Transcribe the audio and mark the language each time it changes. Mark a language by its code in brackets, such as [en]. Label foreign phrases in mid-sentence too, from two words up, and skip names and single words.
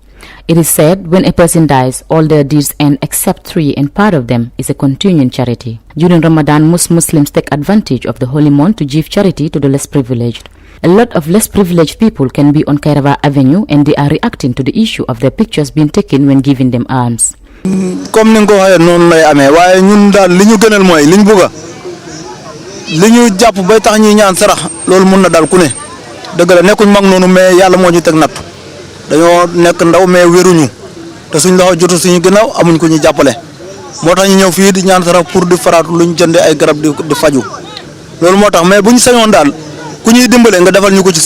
[en] It is said when a person dies, all their deeds end except 3, and part of them is a continuing charity. During Ramadan, most Muslims take advantage of the holy month to give charity to the less privileged. A lot of less privileged people can be on Kairaba Avenue and they are reacting to the issue of their pictures being taken when giving them alms. [wo] Comme ni nga ko waxee noonu lay amee waaye ñun daal li ñu gënal mooy li ñu bëgg li ñu jàpp bay tax ñuy ñaan sarax loolu mun na dal ku ne dëgg la nekkuñ mag noonu mais yàlla moo ñu teg natt dañoo nekk ndaw mais wéruñu te suñ loxo jotu suñu gënaaw amuñ ko ñu jàppale moo tax ñu ñëw fii di ñaan sarax pour di faraatu luñ jëndee ay garab di faju loolu moo tax mais bu ñu sañoon daal ku ñuy dimbale nga defal ñu ko ci